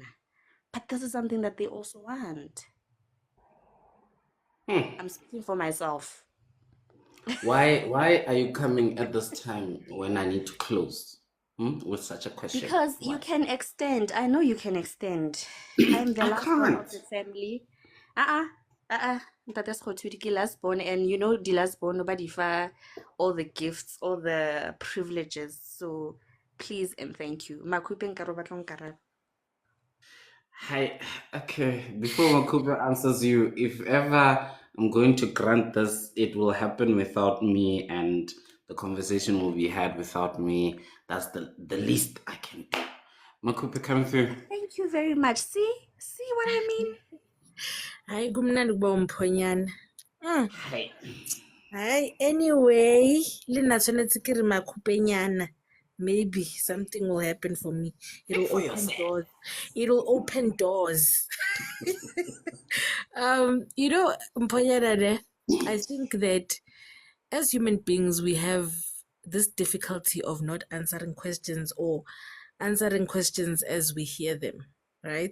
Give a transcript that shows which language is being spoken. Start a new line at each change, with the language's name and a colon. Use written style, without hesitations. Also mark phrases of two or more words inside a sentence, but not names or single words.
English: But this is something that they also want. I'm speaking for myself. Why are you coming at this time when I need to close? With such a question? Because you Why? can extend. I know you can extend. I'm the I last born of can't. the family. Ntate Sekgothudi ke last born, and you know the last born, nobody fa all the gifts, all the privileges. So please and thank you.
Southern Sotho: Makupe nkare o batla ho nkaraba.
English: Hi. Okay. Before Makuba answers you, if ever I'm going to grant this, it will happen without me, and the conversation will be had without me. That's the least I can do. Makuba, come through. Thank you very much. See what I mean?
Xhosa: Hayi kumnandi ukuba umphonyana.
English: Hi.
Xhosa: Hayi anyway,
Southern Sotho: lena tshwanetse ke re makhupenyana.
English: Maybe something will happen for me. It'll For open yourself. doors. It'll open doors. You know, Mponyana, I think that as human beings, we have this difficulty of not answering questions, or answering questions as we hear them, right?